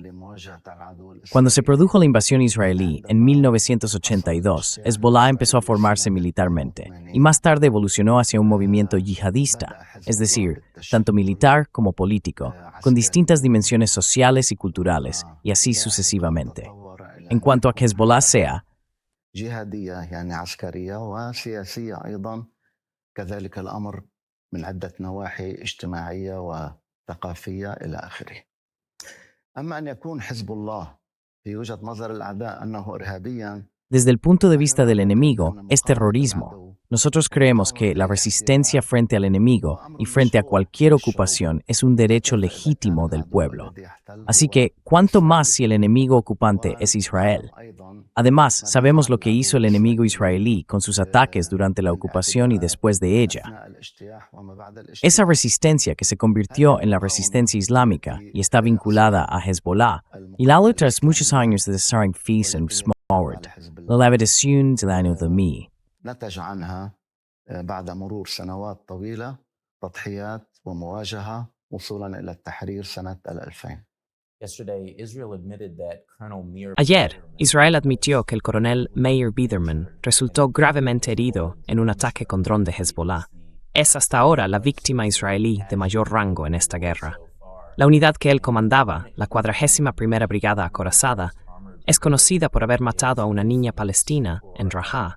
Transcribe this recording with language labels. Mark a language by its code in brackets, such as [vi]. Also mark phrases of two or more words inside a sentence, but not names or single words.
[es] Cuando se produjo la invasión israelí en 1982, Hezbollah empezó a formarse militarmente y más tarde evolucionó hacia un movimiento yihadista, es decir, tanto militar como político, con distintas dimensiones sociales y culturales, y así sucesivamente. En cuanto a que Hezbollah sea, [ar] من عدة نواحي اجتماعية وثقافية إلى آخره. أما أن يكون حزب الله في وجهة نظر الأعداء أنه إرهابيا. [es] Desde el punto de vista del enemigo, es terrorismo. Nosotros creemos que la resistencia frente al enemigo y frente a cualquier ocupación es un derecho legítimo del pueblo. Así que, ¿cuánto más si el enemigo ocupante es Israel? Además, sabemos lo que hizo el enemigo israelí con sus ataques durante la ocupación y después de ella. Esa resistencia que se convirtió en la resistencia islámica y está vinculada a Hezbollah, y la lucha tras muchos años de desarrollo la liberación del año 2000. [ar] نتج عنها بعد مرور سنوات طويلة تضحيات ومواجهة وصولا إلى التحرير سنة 2000. [es] Ayer, Israel admitió que el coronel Meir Biderman resultó gravemente herido en un ataque con dron de Hezbollah. Es hasta ahora la víctima israelí de mayor rango en esta guerra. La unidad que él comandaba, la 41ª Brigada Acorazada, es conocida por haber matado a una niña palestina en Rafah.